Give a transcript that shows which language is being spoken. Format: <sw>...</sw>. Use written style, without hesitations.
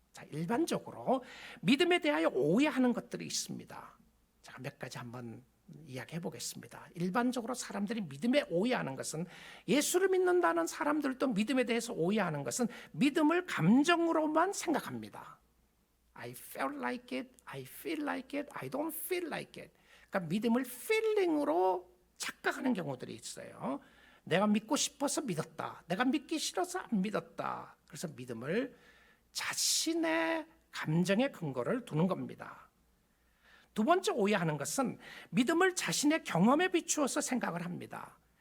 <ko>자, 일반적으로 믿음에 대하여 오해하는 것들이 있습니다. 자, 몇 가지 한번 이야기해 보겠습니다. 일반적으로 사람들이 믿음에 오해하는 것은, 예수를 믿는다는 사람들도 믿음에 대해서 오해하는 것은 믿음을 감정으로만 생각합니다.</ko> <en>I felt like it, I feel like it, I don't feel like it.</en> <ko>그러니까 믿음을 feeling으로 착각하는 경우들이 있어요. 내가 믿고 싶어서 믿었다, 내가 믿기 싫어서 안 믿었다. 그래서 믿음을 자신의 감정의 근거를 두는 겁니다. 두 번째 오해하는 것은 믿음을 자신의 경험에 비추어서 생각을 합니다.</ko>